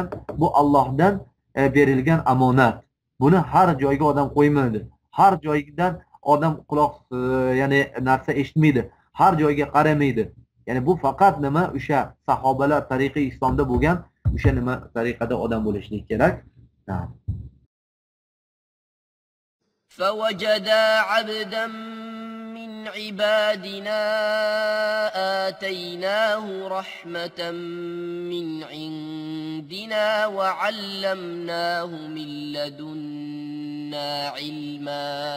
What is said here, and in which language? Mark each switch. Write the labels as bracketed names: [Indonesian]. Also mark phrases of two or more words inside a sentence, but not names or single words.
[Uzbek] Bu Allohdan berilgan amonat. Buni har joyga odam qo'ymaydi. Har joydan odam quloq ya'ni narsa eshitmaydi. Har joyga qaramaydi. Ya'ni bu faqat nima o'sha sahobalar tariqi islomda bo'lgan o'sha nima tariqada odam bo'lishlik kerak. [Arabic] فوجدا عبدا من عبادنا آتيناه رحمة من عندنا وعلمناه من لدنا علما